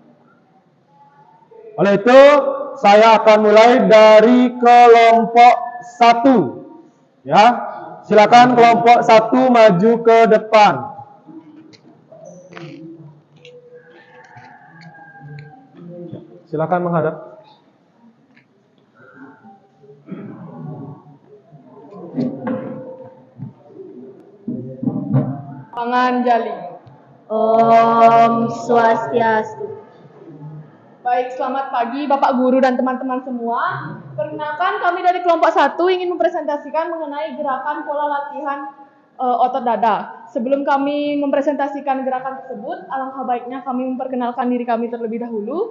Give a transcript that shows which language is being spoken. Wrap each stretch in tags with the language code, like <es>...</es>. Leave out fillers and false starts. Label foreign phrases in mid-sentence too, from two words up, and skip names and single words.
<id>Oleh itu, saya akan mulai dari kelompok 1. Ya, silakan kelompok 1 maju ke depan. Silakan menghadap. Panganjali. Om Swastiastu. Baik, selamat pagi Bapak Guru dan teman-teman semua. Perkenalkan, kami dari kelompok 1 ingin mempresentasikan mengenai gerakan pola latihan otot dada. Sebelum kami mempresentasikan gerakan tersebut, alangkah baiknya kami memperkenalkan diri kami terlebih dahulu.</id>